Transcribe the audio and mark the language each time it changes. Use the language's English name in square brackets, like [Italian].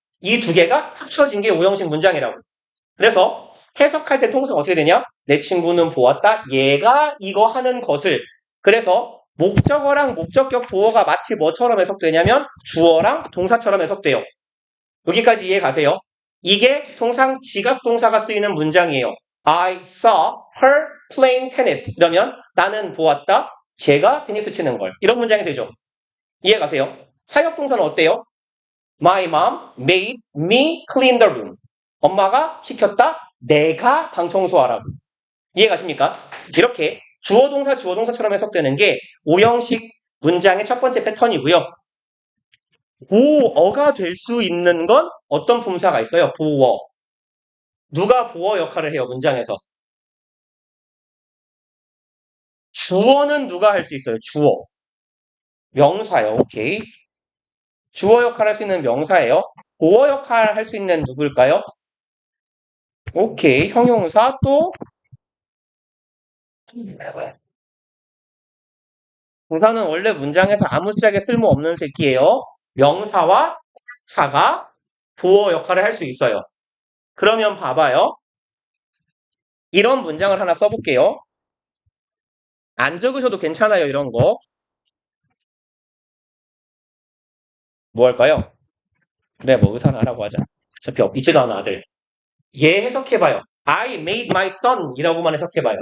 [Korean] 이 두 개가 합쳐진 게 오형식 문장이라고. 그래서 해석할 때 통상 어떻게 되냐? 내 친구는 보았다. 얘가 이거 하는 것을. 그래서 목적어랑 목적격 보어가 마치 뭐처럼 해석되냐면 주어랑 동사처럼 해석돼요. 여기까지 이해 가세요? 이게 통상 지각동사가 쓰이는 문장이에요. [English] I saw her playing tennis. [Korean] 이러면 나는 보았다. 제가 테니스 치는 걸. 이런 문장이 되죠. 이해 가세요? 사역동사는 어때요? [English] My mom made me clean the room. [Korean] 엄마가 시켰다. 내가 방 청소하라고. 이해 가십니까? 이렇게 주어동사처럼 해석되는 게 오형식 문장의 첫 번째 패턴이고요. 보어가 될 수 있는 건 어떤 품사가 있어요? 보어. 누가 보어 역할을 해요, 문장에서? 주어는 누가 할 수 있어요? 주어. 명사요. 오케이. 주어 역할 할 수 있는 명사예요. 보어 역할 할 수 있는 누굴까요? 오케이. 형용사 또 동사는 원래 문장에서 아무짝에 쓸모없는 새끼예요. 명사와 사가 보어 역할을 할 수 있어요. 그러면 봐봐요. 이런 문장을 하나 써볼게요. 안 적으셔도 괜찮아요, 이런 거. 뭐 할까요? 그래, 뭐 의사는 하라고 하자. 어차피 있지도 않은 아들. 얘 해석해봐요. [English] I made my son [Korean] 이라고만 해석해봐요.